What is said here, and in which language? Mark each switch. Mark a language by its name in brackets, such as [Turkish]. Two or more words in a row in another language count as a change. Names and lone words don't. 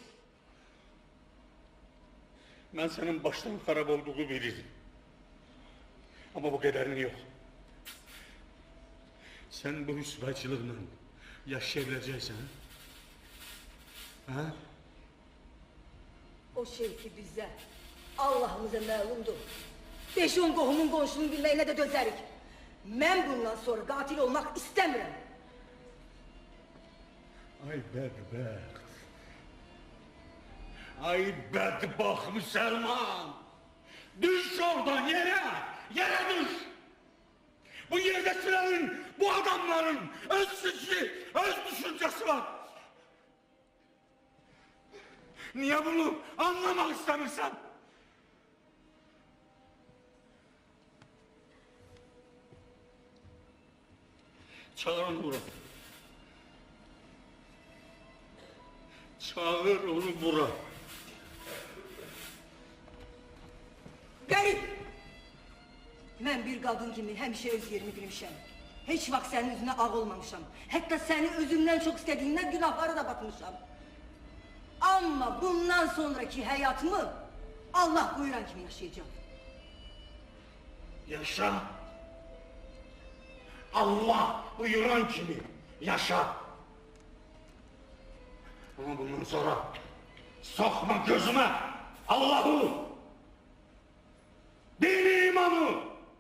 [Turkish] Ben senin baştan harap olduğunu bilirdim. Ama bu kadarını yok. Sen bu rüsvayçılığınla yaşayabileceksin. Ha? [Azerbaijani] O şey ki bizə, Allahımıza məlumdur. 5-10 qohumun qonşunun bilməyinə də dözərik. Mən bundan sonra qatil olmaq istəmirəm. Ay bedbaxt. Ay bedbaxt Müslüman. [Turkish] Düş oradan yere. Yere düş. Bu yerdekilerin, bu adamların öz fikri, öz düşüncesi var. Niye bunu anlamak istemirsen? Çağır onu buraya. Çağır onu buraya. [Azerbaijani] Qərib! Mən bir qadın kimi həmişə öz yerimi bilmişəm. Heç vaxt sənin üzünə ağ olmamışam. Hətta səni özümdən çox istədiyindən günahlara da batmışam. Amma bundan sonraki həyatımı Allah buyuran kimi yaşayacağım. Yaşa. Allah buyuran kimi yaşa. [Turkish] Ama bundan sonra sokma gözüme Allah'ı, dini imanı.